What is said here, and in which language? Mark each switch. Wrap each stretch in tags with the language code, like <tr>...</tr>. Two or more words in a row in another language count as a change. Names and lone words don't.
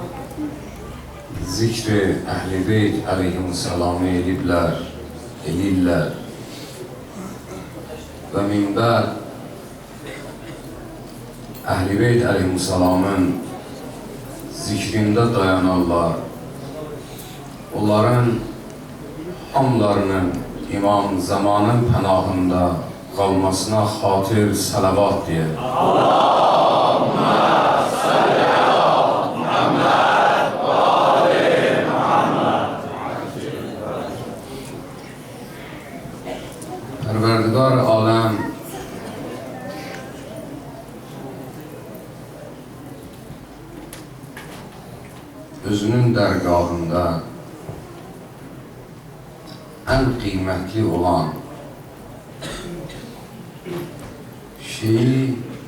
<az>zikri Əhl-i Beyt əleyhissalamı eləyirlər və minbər Əhl-i Beyt əleyhissalamın zikrində dayanarlar. Onların hamlarının İmam Zamanın pənahında qalmasına xatir salavat diye.</az> <ar>اللهم صل على محمد وآل محمد.</ar> <az>Perverdigar alem özünün dərgahında en kıymetli olan şeyi</az>